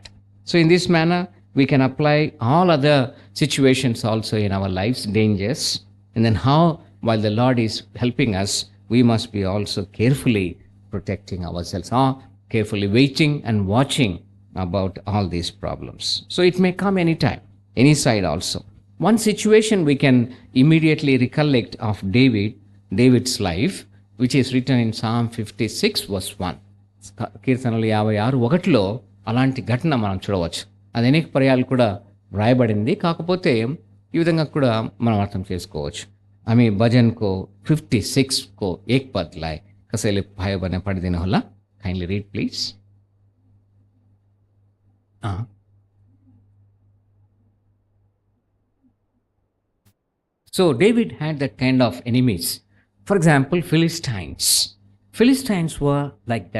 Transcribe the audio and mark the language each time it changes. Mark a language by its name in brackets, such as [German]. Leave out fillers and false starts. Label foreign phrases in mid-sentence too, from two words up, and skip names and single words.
[English] So in this manner, we can apply all other situations also in our lives, dangers, and then how, while the Lord is helping us, we must be also carefully protecting ourselves, or carefully waiting and watching about all these problems. So it may come anytime, any side also. One situation we can immediately recollect of David's life, which is written in Psalm 56 verse 1. [Telugu] కీర్తనలు 56:1లో అలాంటి ఘటన మనం చూడవచ్చు. అది అనేక పర్యాలు కూడా వ్రాయబడింది. కాకపోతే ఈ విధంగా కూడా మనం అర్థం చేసుకోవచ్చు. [Nepali] हामी भजन को 56 को एक पदलाई कसैले भयो भने पढिदिनु होला. [English] Kindly read please. So David had that kind of enemies. For example, Philistines. Philistines were like that.